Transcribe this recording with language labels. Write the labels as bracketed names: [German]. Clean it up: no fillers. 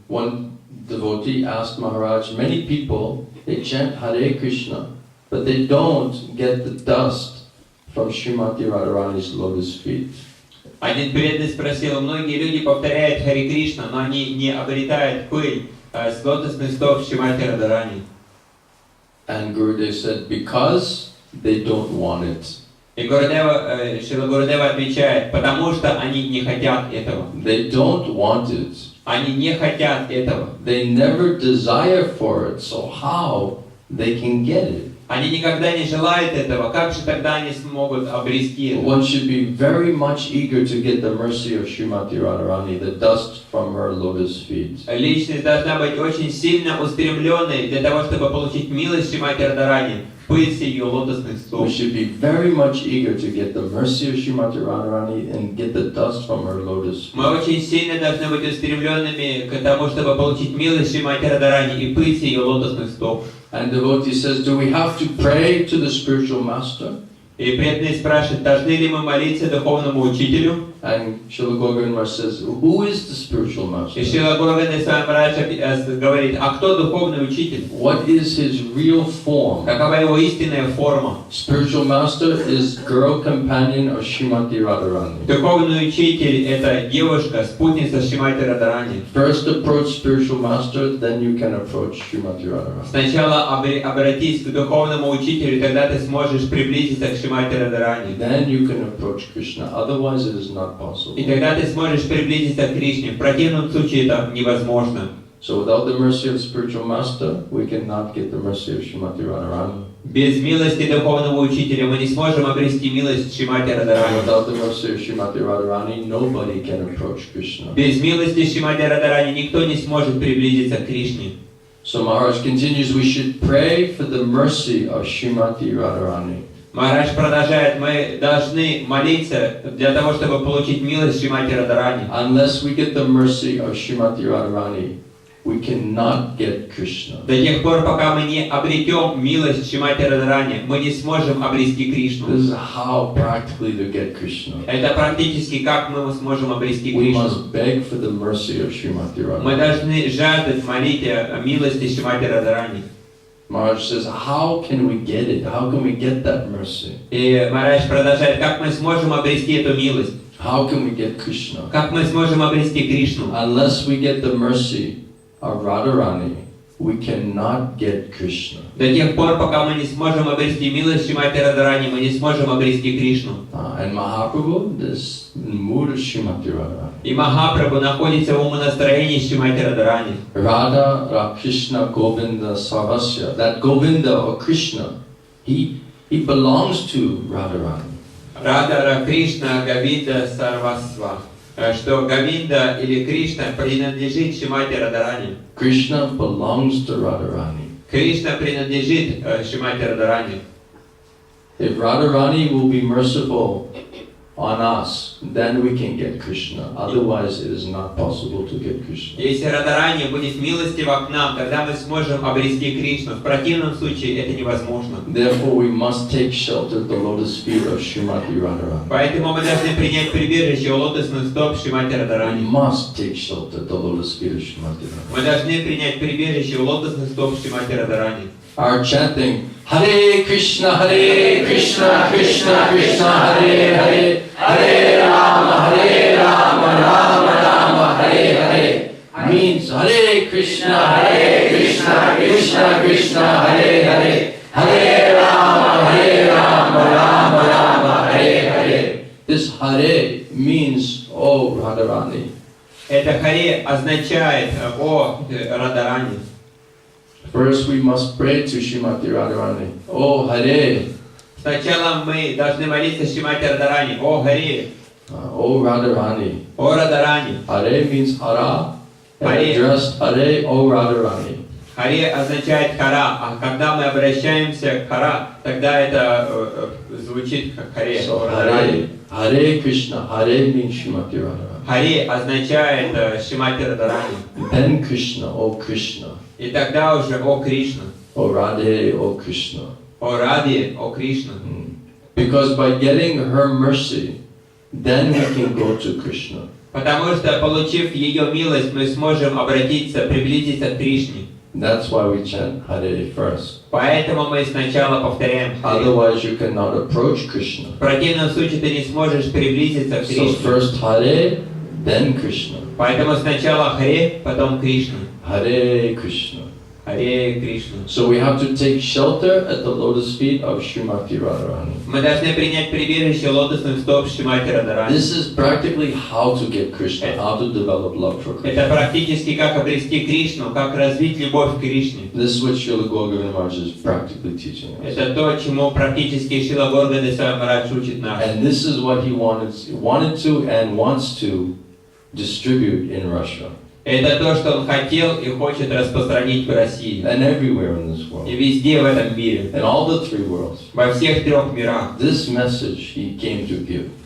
[English] One devotee asked Maharaj, many people, they chant Hare Krishna, but they don't get the dust from Srimati Radharani's lotus feet. [Russian] Один преданный спросил, многие люди повторяют Харе Кришна, но они не обретают пыль с лотосных стоп Шримати Радхарани. [English] And Gurudev said, because they don't want it. [Russian] И Шрила Гурудева отвечает, потому что они не хотят этого. [English] They don't want it. [Russian] Они не хотят этого. [English] They never desire for it, so how they can get it? [Russian] Они никогда не желают этого, как же тогда они смогут обрести это? [English] One should be very much eager to get the mercy of Srimati Radharani, the dust from her lotus feet. [Russian] Личность должна быть очень сильно устремленной для того, чтобы получить милость Шримати Радхарани, пыль с ее лотосных стоп. [English] We should be very much eager to get the mercy of Srimati Radharani and get the dust from her lotus feet. [Russian] Мы очень сильно должны быть устремленными к тому, чтобы получить милость Шримати Радхарани и пыль с ее лотосных стоп. [English] And the devotee says, do we have to pray to the spiritual master? [Russian] И преданный спрашивает, должны ли мы молиться духовному учителю? [English] And Srila Gauragovinda Maharaj says, who is the spiritual master? [Russian] И Шрила Гурудева Свами Махарадж говорит, а кто духовный учитель? [English] What is his real form? [Russian] Какова его истинная форма? [English] Spiritual master is girl companion of Srimati Radharani. [Russian] Духовный учитель – это девушка, спутница Шримати Радхарани. [English] First approach spiritual master, then you can approach Srimati Radharani. [Russian] Сначала обратись к духовному учителю, тогда ты сможешь приблизиться к Шримати Радхарани. [English] Then you can approach Krishna. Otherwise, it is not possible. [Russian] И тогда ты сможешь приблизиться к Кришне. В противном случае это невозможно. [English] So without the mercy of spiritual master, we cannot get the mercy of Srimati Radharani. [Russian] Без милости духовного учителя мы не сможем обрести милость Шримати [English] And [Russian] Радхарани. [English] without the mercy of Srimati Radharani, nobody can approach Krishna. [Russian] Без милости Шримати Радхарани никто не сможет приблизиться к Кришне. [English] So Maharaj continues, we should pray for the mercy of Srimati Radharani. [Russian] Махарадж продолжает, мы должны молиться для того, чтобы получить милость Шримати Радхарани. [English] Unless we get the mercy of Srimati Radharani, we cannot get Krishna. [Russian] До тех пор, пока мы не обретем милость Шримати Радхарани, мы не сможем обрести Кришну. [English] This is how practically to get Krishna. [Russian] Это практически как мы сможем обрести [English] We [Russian] Кришну. [English] must beg for the mercy of Srimati [Russian] Мы [English] Radharani. [Russian] должны жаждать, молить о милости Шримати Радхарани. [English] Maharaj says, how can we get it? How can we get that mercy? [Russian] И Махарадж продолжает, как мы сможем обрести эту милость? [English] How can we get Krishna? [Russian] Как мы сможем обрести Кришну? [English] Unless we get the mercy of Radharani, we cannot get Krishna. [Russian] До тех пор, пока мы не сможем обрести милость Шримати Радхарани, мы не сможем обрести Кришну. [English] And Mahaprabhu, this mood of Srimati Radharani. [Russian] И Махапрабху находится в умонастроении Шримати Радхарани. [English] Radha, Krishna, Govinda, Sarvasya. That Govinda or Krishna, he belongs to Radharani. [Russian] Рада, Кришна, Говинда, Сарвасва. Что Говинда или Кришна принадлежит Шримати Радхарани. [English] Krishna belongs to Radharani. [Russian] Кришна принадлежит Шримати Радхарани. [English] If Radharani will be merciful on us, then we can get Krishna. Otherwise, it is not possible to get Krishna. [Russian] Если Радхарани будет милостива к нам, тогда мы сможем обрести Кришну. В противном случае это невозможно. [English] Therefore, we must take shelter at the lotus feet of Srimati Radharani. [Russian] Поэтому мы должны принять прибежище у лотосных стоп Шримати [English] We [Russian] Радхарани. [English] must take shelter at the lotus feet of Srimati Radharani. [Russian] Мы должны принять прибежище у лотосных стоп Шримати Радхарани. [English] Our chanting, Hare Krishna, Krishna Krishna, Hare Hare, Hare Rama, Rama Rama, Hare Hare, means Hare Krishna, Krishna Krishna, Hare Hare, Hare Rama, Rama Hare Hare. This Hare means, oh Radharani. [Russian] Это Харе означает о Радхарани. [English] First we must pray to Srimati Radharani. Oh Hare. [Russian] Сначала мы должны молиться Шримати Радхарани. О Харе, [English] Oh Radharani. [Russian] о Радхарани. [English] Hare means Hara. And Hare. addressed Hare, oh Radharani. [Russian] Харе означает Хара, а когда мы обращаемся к Хара, тогда это звучит как Харе. [English] So [Russian] о Радхарани. [English] Hare, Hare Krishna. Hare means Srimati Radharani. [Russian] Харе означает Шримати Радхарани. [English] Then Krishna, oh Krishna. [Russian] И тогда уже о Кришна. [English] Oh Radhe, oh Krishna. [Russian] О Раде, о Кришна. [English] Because by getting her mercy, then we can go to Krishna. [Russian] Потому что, получив ее милость, мы сможем обратиться, приблизиться к Кришне. [English] That's why we chant Hare first. [Russian] Поэтому мы сначала повторяем Харе. [English] Otherwise you cannot approach Krishna. [Russian] В противном случае ты не сможешь приблизиться к [English] So [Russian] Кришне. [English] first Hare, then Krishna. [Russian] Поэтому сначала Харе, потом Кришна. [English] Hare Krishna. [Russian] Харе Кришна. [English] So we have to take shelter at the lotus feet of Srimati Radharani. [Russian] Мы должны принять прибежище лотосных стоп Шримати Радхарани. [English] This is practically how to get Krishna, how to develop love for Krishna. [Russian] Это практически как обрести Кришну, как развить любовь к Кришне. [English] This is what Srila Gaura Maharaj is practically teaching us. [Russian] Это то, чему практически Шрила Горгада Свами Махарадж учит нас. [English] And this is what he wanted to and wants to distribute in Russia [Russian] Это то, что он хотел и хочет распространить в России. [English] and everywhere in this [Russian] И [English] world, [Russian] везде в этом мире. [English] in all the three worlds. [Russian] Во всех трех мирах. [English] This message he came to give.